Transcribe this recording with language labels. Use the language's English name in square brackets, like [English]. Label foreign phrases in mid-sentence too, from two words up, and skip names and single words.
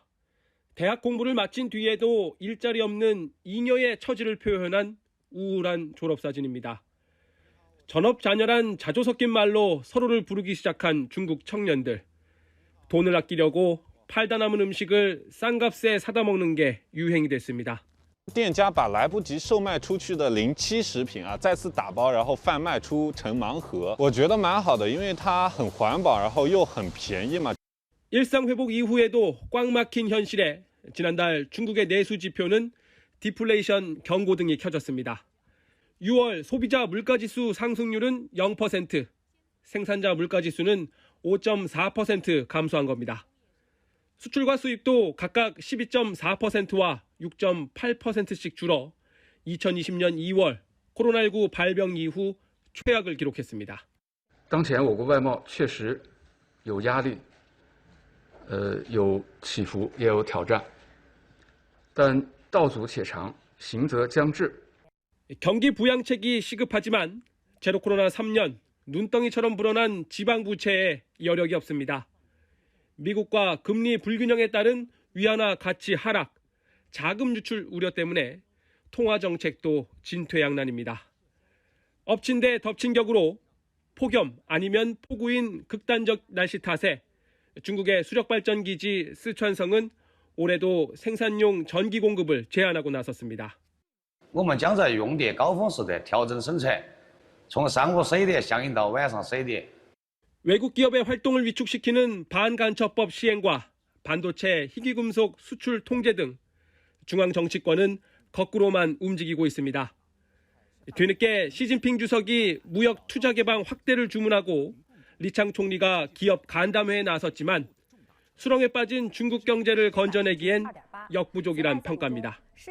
[Korean] 대학 공부를 마친 뒤에도 일자리 없는 잉여의 처지를 표현한 우울한 졸업사진입니다. 전업자녀란 자조 섞인 말로 서로를 부르기 시작한 중국 청년들. 돈을 아끼려고 팔다 남은 음식을 싼 값에 사다 먹는 게 유행이 됐습니다. [Chinese] 店家把来不及售卖出去的临期食品再次打包，然后贩卖出成盲盒。我觉得蛮好的，因为它很环保，然后又很便宜嘛。 [Korean] 일상 회복 이후에도 꽉 막힌 현실에 지난달 중국의 내수 지표는 디플레이션 경고등이 켜졌습니다. 6월 소비자 물가지수 상승률은 0%, 생산자 물가지수는 5.4% 감소한 겁니다. 수출과 수입도 각각 12.4%와 6.8%씩 줄어 2020년 2월 코로나19 발병 이후 최악을 기록했습니다. [Chinese] 当前我国外贸确实有压力，有起伏，也有挑战，但道阻且长，行则将至。 [Korean] 경기 부양책이 시급하지만 제로 코로나 3년 눈덩이처럼 불어난 지방 부채에 여력이 없습니다. 미국과 금리 불균형에 따른 위안화 가치 하락, 자금 유출 우려 때문에 통화 정책도 진퇴양난입니다. 엎친 데 덮친 격으로 폭염 아니면 폭우인 극단적 날씨 탓에 중국의 수력발전기지 스촨성은 올해도 생산용 전기 공급을 제한하고 나섰습니다. [Chinese] 我们将在用电高峰时段调整生产，从上午11点响应到晚上11点。 [Korean] 외국 기업의 활동을 위축시키는 반간첩법 시행과 반도체 희귀금속 수출 통제 등 중앙 정치권은 거꾸로만 움직이고 있습니다. 뒤늦게 시진핑 주석이 무역 투자 개방 확대를 주문하고 리창 총리가 기업 간담회에 나섰지만 수렁에 빠진 중국 경제를 건져내기엔 역부족이란 평가입니다.